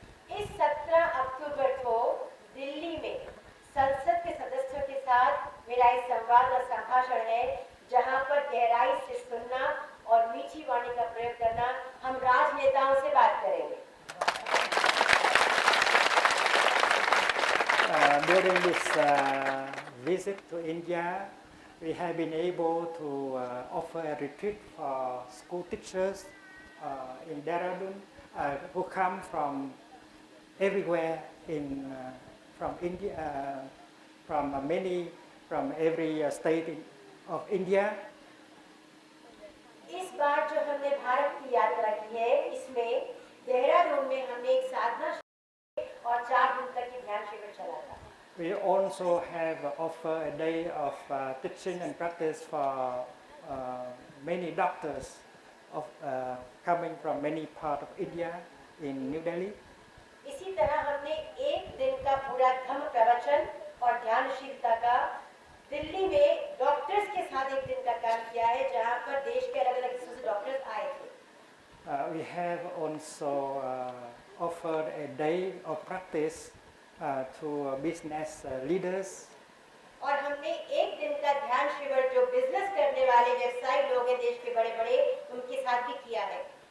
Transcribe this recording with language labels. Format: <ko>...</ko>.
<hi>इस 17 अक्टूबर को दिल्ली में संसद के सदस्यों के साथ मेरा एक संवाद और संभाषण है जहां पर गहराई से सुनना और मीठी वाणी का प्रयोग करना हम राजनेताओं से बात करेंगे.</hi> <en>During this visit to India, we have been able to offer a retreat for school teachers in Dehradun who come from everywhere from India, from every state of India.</en> <hi>इस बार जो हमने भारत की यात्रा की है इसमें देहरादून में हमने एक साधना और 4 दिन तक की ध्यान शिविर चला था.</hi> <en>We also have offered a day of teaching and practice for many doctors coming from many parts of India in New Delhi.</en> <hi>इसी तरह हमने एक दिन का पूरा धम्म प्रवचन और ध्यानशीलता का दिल्ली में डॉक्टर्स के साथ एक दिन का काम किया है जहां पर देश के अलग-अलग हिस्सों से डॉक्टर्स आए थे.</hi> <en>We have also offered a day of practice to business leaders.</en> <hi>और हमने एक दिन का ध्यान शिविर जो बिजनेस करने वाले व्यवसायी लोग हैं देश के बड़े-बड़े उनके साथ भी किया है.</hi>